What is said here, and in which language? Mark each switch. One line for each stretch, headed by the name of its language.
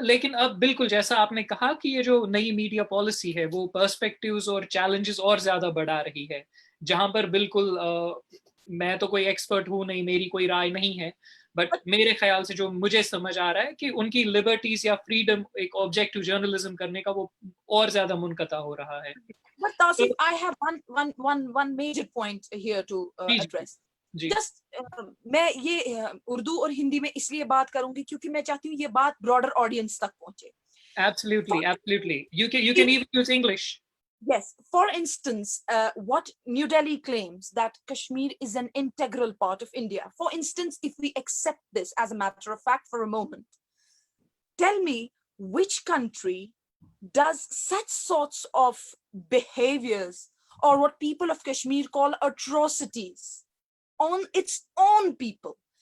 Urdu: لیکن اب بالکل جیسا آپ نے کہا کہ یہ جو نئی میڈیا پالیسی ہے وہ پرسپیکٹیوز اور چیلنجز اور زیادہ بڑھا رہی ہے جہاں پر بالکل میں تو کوئی ایکسپرٹ ہوں نہیں میری کوئی رائے نہیں ہے بٹ میرے خیال سے جو مجھے سمجھ آ رہا ہے کہ ان کی لبرٹیز یا فریڈم ایک آبجیکٹو جرنلزم کرنے کا وہ اور زیادہ منقطع ہو رہا ہے.
English: But Tausif, I have one major point here to address.
Urdu: جی Just میں یہ اردو اور ہندی میں اس لیے بات کروں گی کیونکہ میں چاہتی ہوں یہ بات براڈر آڈینس تک پہنچے.
English: absolutely you can even use English. Yes, for instance, what New Delhi claims that Kashmir is an integral part of India. For instance, if we accept this as a matter of fact for a moment, tell me which country does such sorts of behaviors or what people of Kashmir call atrocities on its own people.